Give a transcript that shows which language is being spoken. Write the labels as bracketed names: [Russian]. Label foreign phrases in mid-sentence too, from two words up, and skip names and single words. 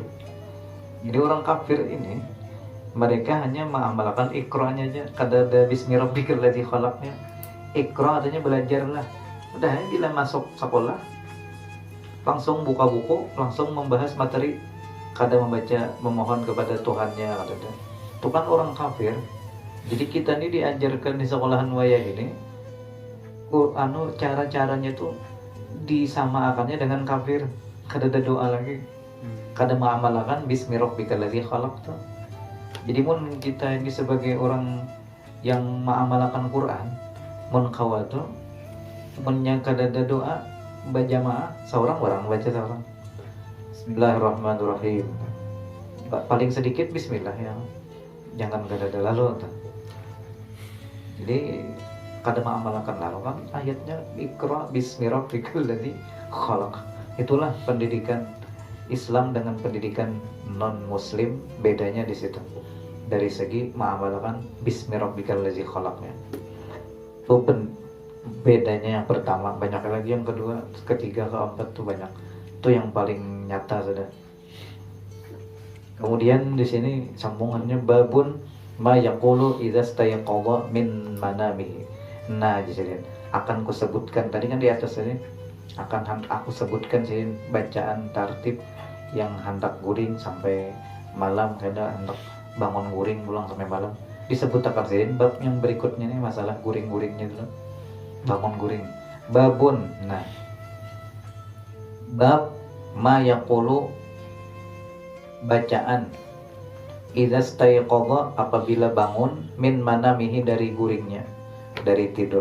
[Banjar] Jadi orang kafir ini mereka hanya mengamalkan Iqra-nya aja, kada ada [Arabic] باسم ربك الذي خلق. [Banjar] Iqra artinya belajarlah. Udah bila masuk sekolah langsung buka buku, langsung membahas materi, kada membaca, memohon kepada Tuhannya katanya. Itu kan orang kafir. Jadi kita ini diajarkan di sekolahan wayah ini, cara-caranya tuh disamakannya dengan kafir. Kada ada doa lagi, kada mengamalkan [Arabic] باسم ربك الذي خلق [Banjar] tuh. Jadi mun kita ini sebagai orang yang mengamalkan Quran, mun kawatu, mun yang kada ada doa berjamaah, seorang orang baca seorang. Bismillahirrahmanirrahim. Paling sedikit Bismillah ya, jangan kada ada lalu. Jadi kada mengamalkan lalu kan ayatnya [Arabic] اقرأ باسم ربك الذي خلق. [Banjar] Itulah pendidikan Islam dengan pendidikan non muslim, bedanya di situ. Dari segi mengamalkan [Arabic] باسم ربك الذي خلق. [Banjar] Itu bedanya yang pertama, banyak lagi yang kedua, ketiga, keempat tuh banyak. Itu yang paling nyata sudah. Kemudian di sini sambungannya [Arabic] باب ما يقول إذا استيقظ من منامه. [Banjar] Nah, jadi akan kusebutkan tadi kan di atas ini akan aku sebutkan sih bacaan tartib yang hendak guring sampai malam, kada hendak bangun guring pulang sampai malam. Disebut akan sih bab yang berikutnya nih masalah guring-guringnya dulu. Bangun guring. Babun. Nah, [Arabic] باب ما يقول [Banjar] bacaan [Arabic] إذا استيقظ [Banjar] apabila bangun [Arabic] من منامه [Banjar] dari guringnya, dari tidur.